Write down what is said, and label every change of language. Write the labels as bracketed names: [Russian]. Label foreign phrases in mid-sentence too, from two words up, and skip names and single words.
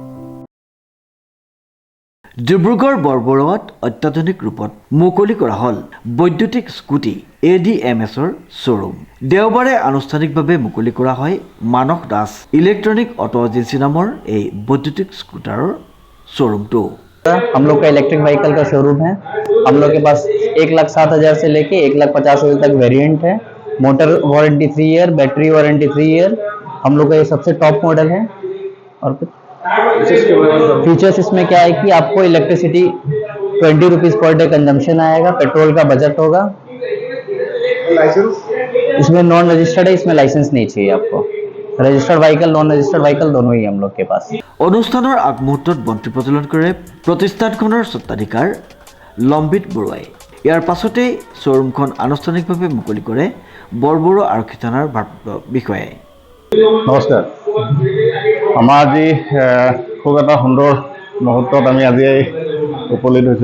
[Assamese] ডিব্ৰুগড় বৰবৰুৱাত অত্যাধুনিক ৰূপত মুকলি কৰা হ'ল বৈদ্যুতিক স্কুটি ADMSৰ শ্ব'ৰুম। দেওবাৰে আনুষ্ঠানিকভাৱে মুকলি কৰা হয় মানস দাস ইলেক্ট্ৰনিক অটো এজেঞ্চি नाমৰ এই বৈদ্যুতিক স্কুটাৰৰ শ্ব'ৰুমটো। [Hindi] हम लोग का [English] electric vehicle [Hindi] का शोरूम है। हम लोग के पास 1,07,000 से लेके 1,50,000 तक वेरिएंट है। [English] motor warranty 3 year, battery warranty 3 year. [Hindi] हम लोग का ये सबसे [English] top model [Hindi] है। और फीचर्स इसमें क्या है कि आपको इलेक्ट्रिसिटी [English] 20 rupees per day consumption [Hindi] आएगा, पेट्रोल का बजट होगा। लाइसेंस इसमें [English] non registered [Hindi] है, इसमें लाइसेंस नहीं चाहिए आपको। [English] registered vehicle, non registered vehicle [Hindi] दोनों ही हम लोग के पास। [Assamese] অনুষ্ঠানৰ আগমুহূৰ্তত বন্তি প্ৰজ্বলন কৰে প্ৰতিষ্ঠানখনৰ স্বত্বাধিকাৰ লম্বিত বৰুৱাই। ইয়াৰ পাছতেই শ্ব'ৰুমখন আনুষ্ঠানিকভাৱে মুকলি কৰে বৰবৰুৱা আৰক্ষী থানাৰ ভাৰপ্ৰাপ্ত বিষয়াই। নমস্কাৰ। আমাৰ আজি খুব এটা সুন্দৰ মুহূৰ্তত আমি আজি উপনীত হৈছোঁ।